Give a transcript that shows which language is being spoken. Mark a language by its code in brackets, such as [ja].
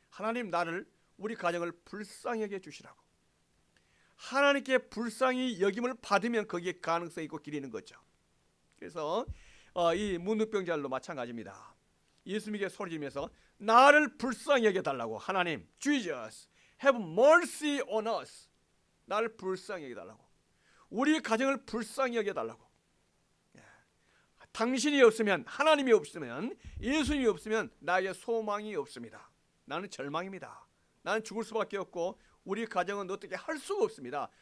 [ko] 하나님 나를 우리 가정을 불쌍히 여겨 주시라고. 하나님께 불쌍히 여김을 받으면 거기에 가능성이 있고 길이 있는 거죠. 그래서 이 문둥병자들도 마찬가지입니다. 예수님에게 소리지면서 나를 불쌍히 여겨달라고. 하나님, [en] Jesus, have mercy on us. [ko] 나를 불쌍히 여겨달라고. 우리 가정을 불쌍히 여겨달라고. 당신이 없으면, 하나님이 없으면, 예수님이 없으면 나에게 소망이 없습니다. 나는 절망입니다. 나는 죽을 수밖에 없고 우리 가정은 어떻게 할 수가 없습니다.